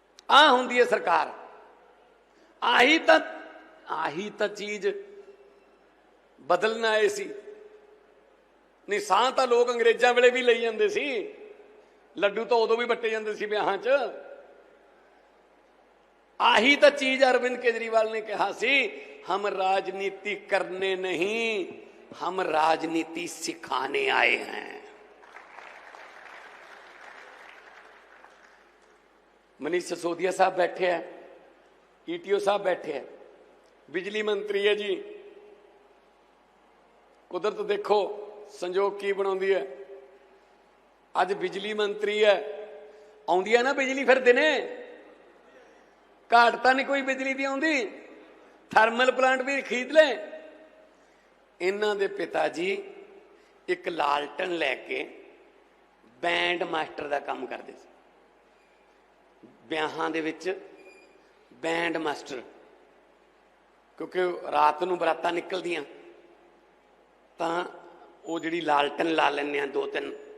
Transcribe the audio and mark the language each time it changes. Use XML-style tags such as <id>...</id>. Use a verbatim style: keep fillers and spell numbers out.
<pa>ਆਹ ਹੁੰਦੀ ਹੈ ਸਰਕਾਰ, ਆਹੀ ਤਾਂ ਆਹੀ ਤਾਂ ਚੀਜ਼ ਬਦਲਣਾ ਆਏ ਸੀ। ਨਹੀਂ ਸਾਹ ਤਾਂ ਲੋਕ ਅੰਗਰੇਜ਼ਾਂ ਵੇਲੇ ਵੀ ਲਈ ਜਾਂਦੇ ਸੀ, ਲੱਡੂ ਤਾਂ ਉਦੋਂ ਵੀ ਵੱਟੇ ਜਾਂਦੇ ਸੀ ਵਿਆਹਾਂ 'ਚ।</pa> <hi>आही तो चीज अरविंद केजरीवाल ने कहा सी, हम राजनीति करने नहीं, हम राजनीति सिखाने आए हैं। मनीष सिसोदिया साहब बैठे हैं, ईटीओ साहब बैठे हैं, बिजली मंत्री है जी। कुदरत देखो संजोग की बनाती है, आज बिजली मंत्री है, आउंदी है ना बिजली, फिर दिने</hi> <pa>ਘਾਟ ਤਾਂ ਨਹੀਂ ਕੋਈ ਬਿਜਲੀ ਦੀ ਆਉਂਦੀ, ਥਰਮਲ ਪਲਾਂਟ ਵੀ ਖਰੀਦ ਲੈ। ਇਹਨਾਂ ਦੇ ਪਿਤਾ ਜੀ ਇੱਕ ਲਾਲਟਨ ਲੈ ਕੇ ਬੈਂਡ ਮਾਸਟਰ ਦਾ ਕੰਮ ਕਰਦੇ ਸੀ, ਵਿਆਹਾਂ ਦੇ ਵਿੱਚ ਬੈਂਡ ਮਾਸਟਰ, ਕਿਉਂਕਿ ਰਾਤ ਨੂੰ ਬਰਾਤਾਂ ਨਿਕਲਦੀਆਂ ਤਾਂ ਉਹ ਜਿਹੜੀ ਲਾਲਟਨ ਲਾ ਲੈਂਦੇ ਆ ਦੋ ਤਿੰਨ।</pa>